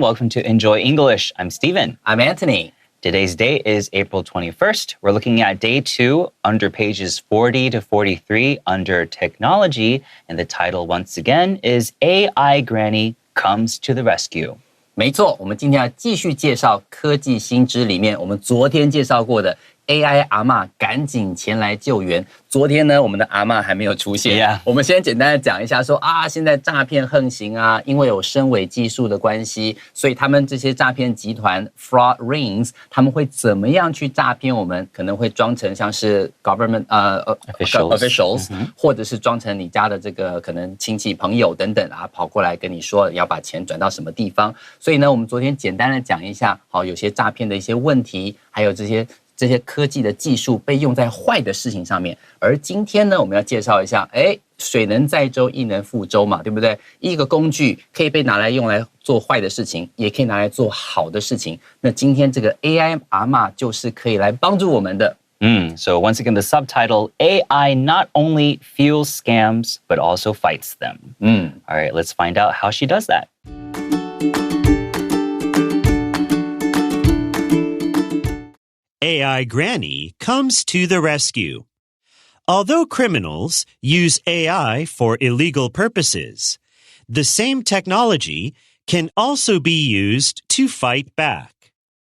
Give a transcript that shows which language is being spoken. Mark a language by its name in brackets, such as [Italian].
[English] Welcome to Enjoy English. I'm Stephen. I'm Anthony. Today's date is April 21st. We're looking at day 2 under pages 40 to 43 under technology. And the title, once again, is AI Granny Comes to the Rescue. [Chinese] 没错，我们今天要继续介绍科技新知里面我们昨天介绍过的 AI 阿嬷赶紧前来救援。昨天呢，我们的阿嬷还没有出现。 [English] Yeah. [Chinese] 我们先简单的讲一下说现在诈骗横行啊，因为有深伪技术的关系，所以他们这些诈骗集团 [English] fraud rings， [Chinese] 他们会怎么样去诈骗我们？可能会装成像是 [English] government officials， [Chinese] 或者是装成你家的这个可能亲戚朋友等等啊，跑过来跟你说要把钱转到什么地方。所以呢，我们昨天简单的讲一下，有些诈骗的一些问题，还有这些科技的技术被用在坏的事情上面。而今天呢，我们要介绍一下，水能载舟，亦能覆舟嘛，对不对？一个工具可以被拿来用来做坏的事情，也可以拿来做好的事情。那今天这个 AI 阿嬷就是可以来帮助我们的。 [English] So once again, the subtitle, AI not only fuels scams, but also fights them. All right, let's find out how she does that. AI Granny comes to the rescue. Although criminals use AI for illegal purposes, the same technology can also be used to fight back.